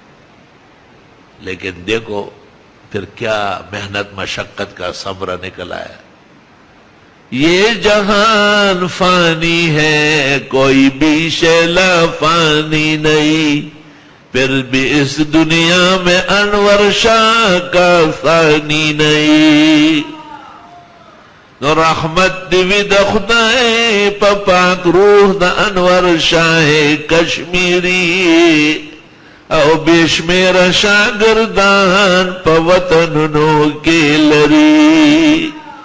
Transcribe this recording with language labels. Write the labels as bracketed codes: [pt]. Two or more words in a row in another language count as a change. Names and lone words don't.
[ur] لیکن دیکھو پھر کیا محنت مشقت کا ثمرہ نکل آیا. یہ جہان فانی ہے کوئی بھی شیلا فانی نہیں، پھر بھی اس دنیا میں انور شاہ کا ثانی نہیں. [ps] نو رحمت دیوی دا خدای پا پاک روح دا انور شاہ کشمیری، او بیشمیر شاگردان پا وطننو کے لری.